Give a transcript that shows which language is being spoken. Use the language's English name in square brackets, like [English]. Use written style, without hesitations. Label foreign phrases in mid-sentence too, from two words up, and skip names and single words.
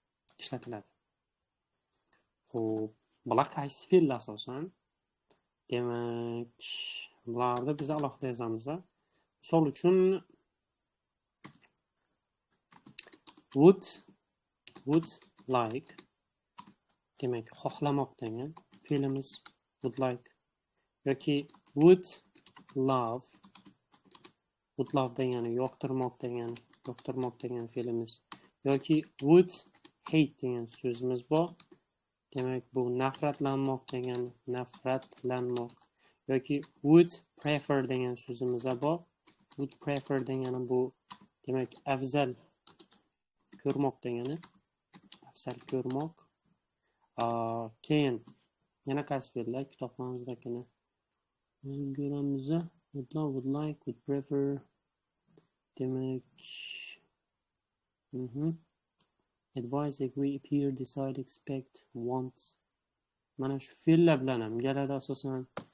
[Uzbek] Xo'p, bular qaysi fe'l asosan? Demak, bularni biz alohida yozamiz. Misol uchun [English] would like, [Uzbek] demak xohlamoq degan fe'limiz [English] would like, [Uzbek] yoki [English] would love [Uzbek] degani yoqtirmoq degan fe'limiz, yoki [English] would hate [Uzbek] degan so'zimiz bor. Demak, bu nafratlanmoq, yoki [English] would prefer [Uzbek] degan so'zimiz bor. [English] Would prefer [Uzbek] degani bu demak afzal ko'rmoq degani, afzal ko'rmoq. Keyin yana qaysi fe'llar kitobimizdagini ko'ramiz. [English] Would love, would like, would prefer. Demak, advise, agree, appear, decide, expect, want. [Uzbek] Mana shu fe'llar bilan ham keladi asosan.